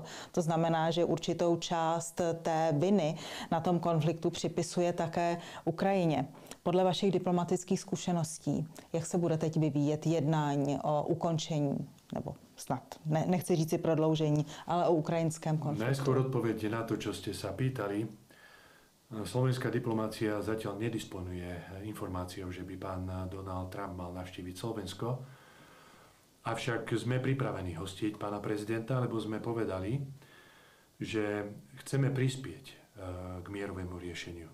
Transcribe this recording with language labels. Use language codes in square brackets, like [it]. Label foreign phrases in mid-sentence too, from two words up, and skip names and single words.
[cs] To znamená, že určitou část té viny na tom konfliktu připisuje také Ukrajině. Podle vašich diplomatických zkušeností, jak se bude teď vyvíjet jednání o ukončení nebo snad, nechci říci prodloužení, ale o ukrajinském konfliktu? [sk] Najskôr odpoveď na to, čo ste sa pýtali. Slovenská diplomácia zatiaľ nedisponuje informáciou, že by pán Donald Trump mal navštíviť Slovensko. Avšak sme pripravení hostiť pána prezidenta, lebo sme povedali, že chceme prispieť k mierovému riešeniu.